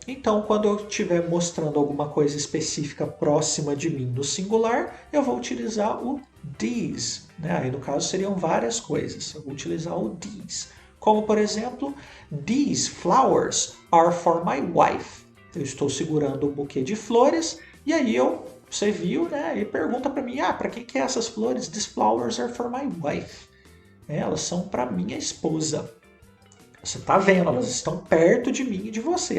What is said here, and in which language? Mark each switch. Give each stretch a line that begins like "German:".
Portuguese: Então, quando eu estiver mostrando alguma coisa específica próxima de mim no singular, eu vou utilizar o these. Né? Aí, no caso, seriam várias coisas. Eu vou utilizar o these. Como, por exemplo,
English: these flowers are for my wife.
Portuguese: Eu estou segurando um buquê de flores e aí você viu, né? E pergunta para mim, para quem que é essas flores?
English: These flowers are for my wife.
Portuguese: Elas são para minha esposa. Você está vendo, elas estão perto de mim e de você.